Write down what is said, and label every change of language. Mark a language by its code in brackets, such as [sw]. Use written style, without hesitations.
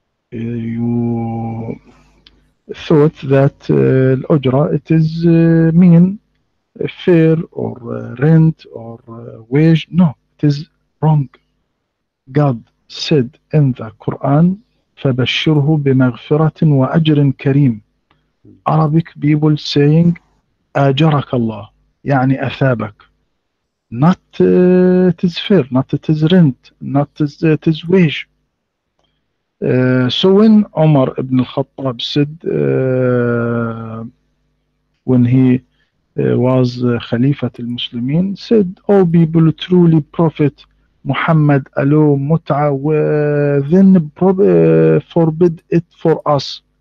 [en] You thought that الأجرة it is mean fair or rent or wage. No, it is wrong. God said in the Quran, [ar] فَبَشِّرْهُ بِمَغْفِرَةٍ وَأَجْرٍ كَرِيمٍ. [en] Arabic people saying [ar] أَجَرَكَ اللَّهِ يعني أثابك. [en] Not it is fair, not it is rent, not it is wage. So when Omar ibn al-Khattab said, when he was Khalifat al-Muslimin, said, "Oh people, truly Prophet Muhammad allow mut'ah, then forbid it for us."